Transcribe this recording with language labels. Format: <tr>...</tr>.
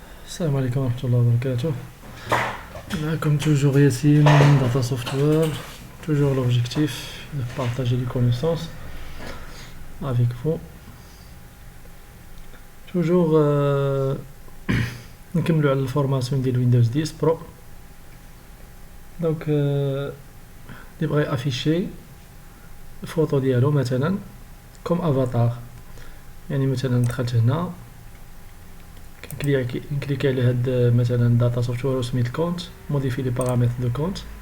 <ar>السلام عليكم ورحمة الله وبركاته. معكم توجور ياسين من داتا سوفتوير.</ar> <fr>Toujours l'objectif de partager les connaissances avec vous.</fr> <ar>Toujours نكملوا على الفورماسيون ديال ويندوز 10 برو. دونك اللي بغى افيشي الفوتو ديالو مثلا كوم افاتار، يعني مثلا دخلت هنا نكليكي على هاد مثلا داتا سوفتوير وسميت الكونت موديفي لي بارامتر دو كونت،</ar>